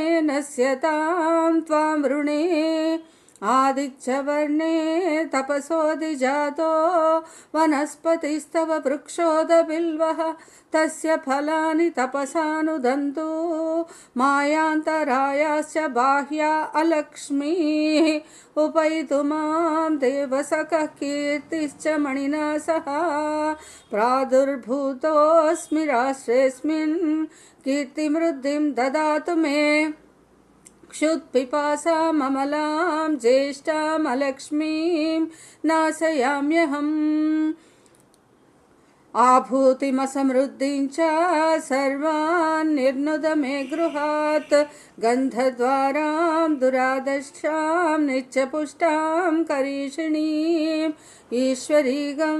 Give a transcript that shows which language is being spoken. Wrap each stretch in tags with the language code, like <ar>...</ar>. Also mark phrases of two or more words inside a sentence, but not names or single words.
<sa>నశ్యతాం త్వాం వృణే ఆదిత్యవర్ణే తపసోదిజాతో వనస్పతిస్తవ వృక్షోదబిల్వః తస్య ఫలాని తపసానుదంతు మాయాంతరాయాశ్చ బాహ్యా అలక్ష్మీః ఉపైతు మాం దేవసఖః కీర్తిశ్చ మణినా సహ ప్రాదుర్భూతోऽస్మి రాష్ట్రేऽస్మిన్ కీర్తిమృద్ధిం దదాతు మే क्षुत्पिपासाममलां ज्येष्ठामलक्ष्मीं नाशयाम्यहम् आभूतिमसमृद्धिं च सर्वान् निर्नुद मे गृहात् गन्धद्वारां दुरादर्शां नित्यपुष्टां करीषिणीम् ईश्वरीगं</sa>